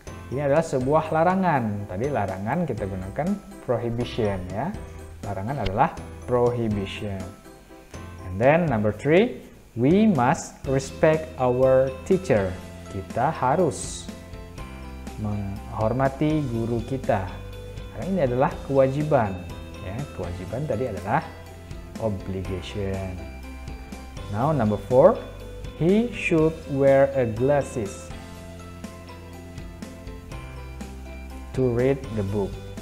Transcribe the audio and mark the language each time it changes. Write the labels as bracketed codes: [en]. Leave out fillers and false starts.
[id] Ini adalah sebuah larangan. Tadi larangan kita gunakan prohibition, ya. Larangan adalah prohibition. [en] And then number 3, we must respect our teacher. [id] Kita harus menghormati guru kita. Karena ini adalah kewajiban, ya. Kewajiban tadi adalah obligation. [en] Now number 4, he should wear a glasses to read the book.